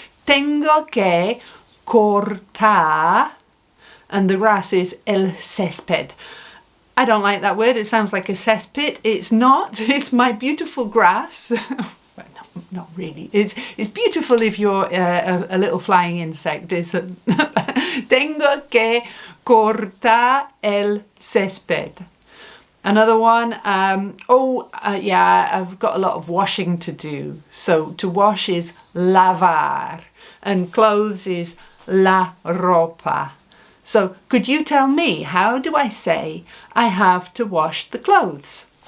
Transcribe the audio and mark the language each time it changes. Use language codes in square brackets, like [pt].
[es] Tengo que cortar, [en] and the grass is el césped. I don't like that word, it sounds like a cesspit. It's not, it's my beautiful grass. Well, no, not really. It's beautiful if you're a little flying insect. [es] Tengo que cortar el césped. [en] Another one, yeah, I've got a lot of washing to do. So to wash is lavar, and clothes is la ropa. So could you tell me, how do I say I have to wash the clothes?